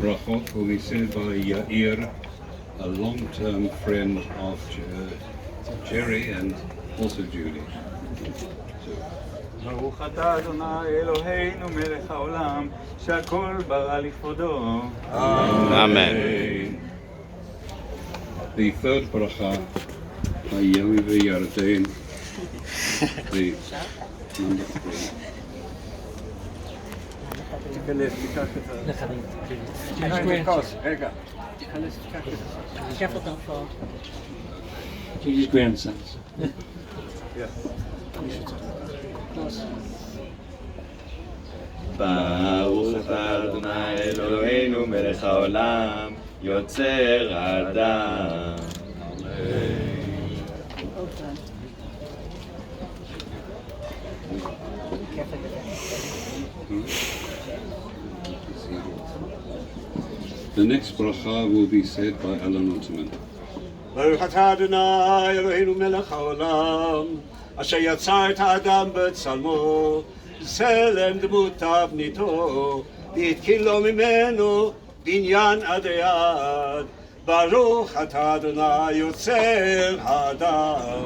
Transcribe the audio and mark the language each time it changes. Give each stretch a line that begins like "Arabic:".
English: the brachot will be said by Yair, a long-term friend of Jerry and also Judy.
Hebrew: ברוך אתה אדוני אלוהינו מלך העולם שהכל ברא לכבודו. Amen.
English: The third bracha by Yami v'Yarden, the number 3.
Hebrew: תיכנס, תיקח את ה... נכדים. תיקח את הכוס, רגע. תיכנס, תיקח את ה...
English: Careful, don't fall. Judy's grandsons.
Hebrew: ברוך אתה אדוני אלוהינו מלך העולם יוצר האדם.
English: The next bracha will be said by Alan Ottoman.
Hebrew: ברוך אתה אדוני אלוהינו מלך העולם אשר יצר את האדם בצלמו צלם דמות תבניתו והתקין לו ממנו בניין עד יד ברוך אתה אדוני יוצר האדם.